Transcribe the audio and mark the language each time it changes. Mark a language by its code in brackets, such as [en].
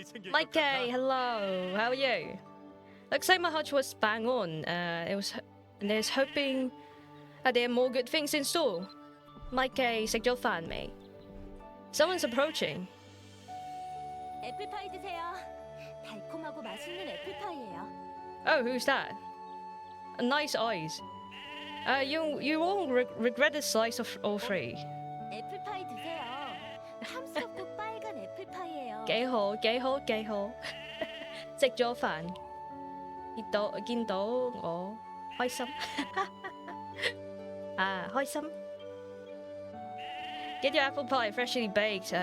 [en] Mike, hello. How are you? Looks like my hunch was bang on. There's hoping there are more good things in store. Mike, [yue] 食咗飯未? [en] Someone's approaching. [ko] 애플파이 드세요. 달콤하고 맛있는 애플파이예요. [en] Oh, who's that? Nice eyes. You won't regret the slice of all three. [ko] 애플파이 드세요. 탐스럽고 빨간 애플파이예요. [yue] 幾好,食咗飯見到我開心開心 [en] Get your apple pie freshly baked.